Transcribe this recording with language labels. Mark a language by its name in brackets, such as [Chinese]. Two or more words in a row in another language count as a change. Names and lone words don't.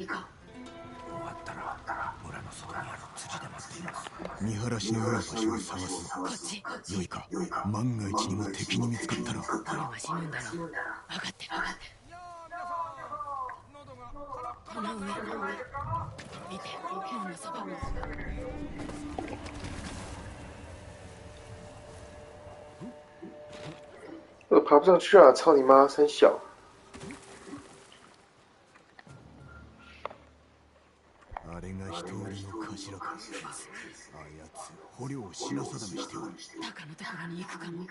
[Japanese] 終わったら村の外にある辻で待っています。見晴らしの良い場所を探す。こっち。良いか。万が一にも敵に見つかったら。俺は死ぬんだろ。分かってる。いやー皆さん喉がカラッカこの上見て変なそば [Chinese] 爬不上去啊！操你妈，三小！ [Japanese] あれが人売りの頭か。あやつ捕虜を品定めしておる。タカのところに行くかも。